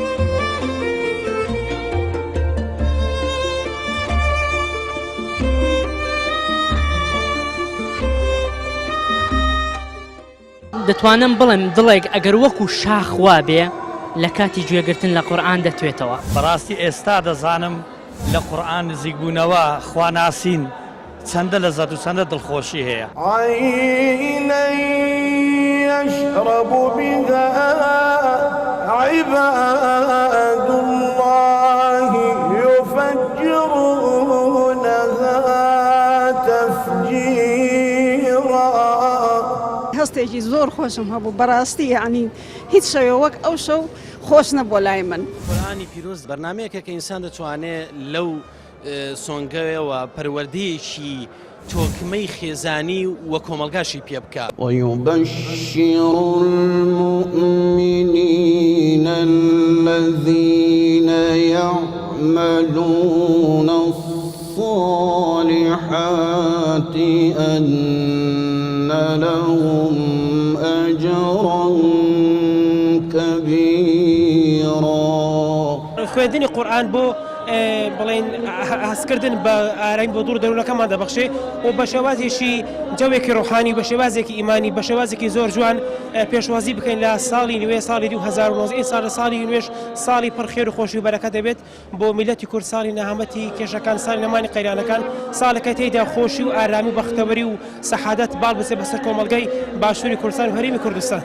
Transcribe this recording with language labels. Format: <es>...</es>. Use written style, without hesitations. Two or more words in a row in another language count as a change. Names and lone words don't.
<ckb>دەتوانم بڵێم دڵێک ئەگەر وەکو شاخ وا بێ لە کاتی گوێگرتن لە قورئان دەتوێتەوە. بەڕاستی ئێستا دەزانم لە قورئان نزیک بوونەوە خواناسین چەندە لەزەت و چەندە دڵخۆشی هەیە.</ckb> <ar>عینە یەشرب بها عباد الله یفجرونها تفجیرا.</ar> <ckb>هەستێکی زۆر خۆشم هەبوو بەڕاستی، یعنی هیچ شەوێ وەک ئەو شەو خۆش نەبووە لای من. قورئانی پیرۆز بەرنامەیەکە کە ئینسان دەتوانێت لەو سۆنگەوەوە پەروەردەیەکی تۆکمەی خێزانی وە کۆمەلگاشی پێ بکات.</ckb> <ar>ويبشر المؤمنين الذين يعملون الصالحات أن لهم أجرا كبيرا.</ar> <ckb>خوێندنی قورئان بۆ بڵێن هەستکردن بە ئارامی بۆ دوور دەروونەکەمان دەبەخشێ و بە شێوازێکی جەوێکی ڕۆحانی، بە شێوازێکی ئیمانی، بە شێوازێکی زۆر جوان پێشوازی بکەین لە ساڵی نوێ ساڵی 2019. این ساڵ ساڵی نوێش ساڵی پڕخێر و خۆشی و بەرەکەت دەبێت بۆ میلەتی کورد، ساڵی نەهامەتی کێشەکان، ساڵی نەمانی قەیرانەکان، ساڵەکە تێیدا خۆشی و ئارامی و بەختەوەری و سەحادەت باڵ بچێت بەسەر کۆمەڵگەی باشووری کوردستان و هەرێمی کوردستان.</ckb>